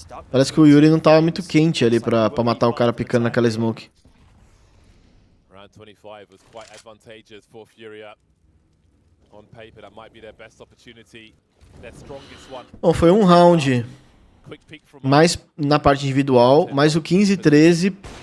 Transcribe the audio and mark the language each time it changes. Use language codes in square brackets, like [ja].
[pt] Parece que o Yuri não tava muito quente ali pra matar o cara picando naquela smoke. [en] Round 25 was quite advantageous for FURIA. On paper, that might be their best opportunity. [pt] Bom, foi um round mais na parte individual, mas o 15-13...